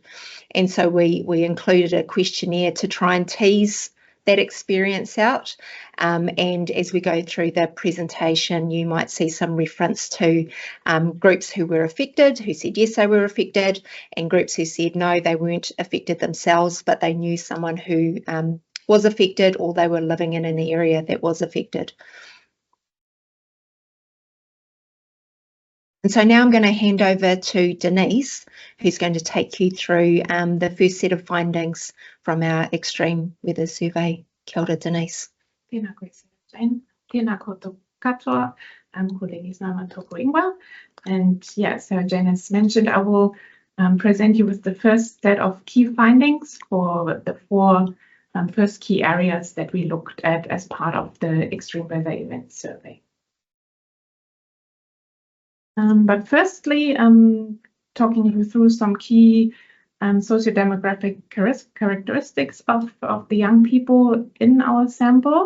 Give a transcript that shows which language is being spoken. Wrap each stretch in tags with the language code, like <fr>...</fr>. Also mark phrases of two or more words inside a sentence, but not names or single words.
<en>And so we included a questionnaire to try and tease that experience out, and as we go through the presentation, you might see some reference to groups who were affected, who said yes they were affected, and groups who said no, they weren't affected themselves, but they knew someone who was affected, or they were living in an area that was affected. And so now I'm going to hand over to Denise, who's going to take you through the first set of findings from our extreme weather survey.</en> <mi>Kia ora, Denise. Tēnā koe, Jane. Tēnā koutou katoa. Ko Denise Nama tōku ingoa.</mi> <en>And yeah, so Jane has mentioned, I will present you with the first set of key findings for the 4 first key areas that we looked at as part of the extreme weather event survey. But firstly, talking you through some key sociodemographic characteristics of the young people in our sample.</en>